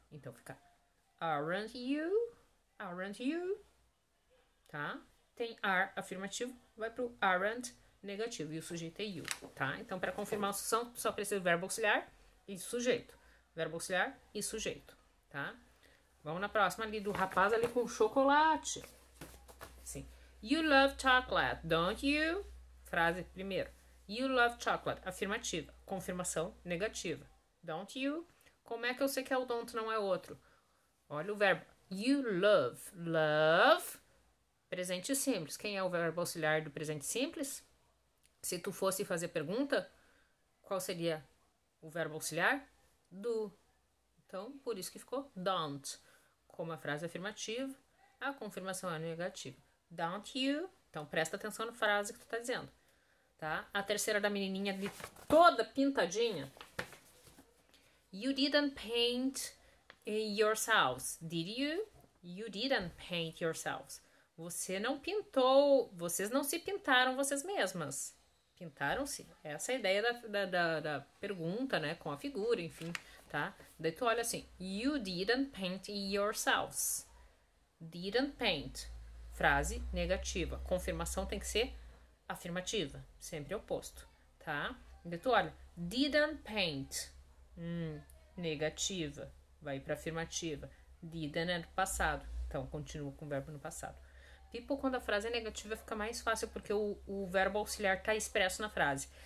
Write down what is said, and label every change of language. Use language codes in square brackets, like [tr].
[en] Então fica aren't you? Aren't you? Tá? [pt] Tem are afirmativo, vai pro aren't negativo. E o sujeito é you, tá? Então, para confirmar a sucessão, só precisa do verbo auxiliar e sujeito. Verbo auxiliar e sujeito, tá? Vamos na próxima ali do rapaz ali com chocolate. Sim. [en] You love chocolate, don't you? [pt] Frase primeiro. [en] You love chocolate. [pt] Afirmativa. Confirmação negativa. [en] Don't you? [pt] Como é que eu sei que é o don't, não é outro? Olha o verbo. [en] You love. [pt] Love. Presente simples. Quem é o verbo auxiliar do presente simples? Se tu fosse fazer pergunta, qual seria o verbo auxiliar? Do. Então, por isso que ficou don't. Como a frase afirmativa, a confirmação é negativa. [en] Don't you? [pt] Então, presta atenção na frase que tu tá dizendo. Tá? A terceira da menininha ali, toda pintadinha. [en] You didn't paint yourselves, did you? You didn't paint yourselves. [pt] Você não pintou, vocês não se pintaram vocês mesmas. Pintaram-se? Essa é a ideia da pergunta, né? Com a figura, enfim, tá? Daí tu olha assim, [en] you didn't paint yourselves. Didn't paint. [pt] Frase negativa. Confirmação tem que ser afirmativa. Sempre oposto, tá? Daí tu olha, [en] didn't paint. [pt] Negativa. Vai pra afirmativa. Didn't é do passado. Então, continua com o verbo no passado. People, quando a frase é negativa, fica mais fácil, porque o verbo auxiliar tá expresso na frase.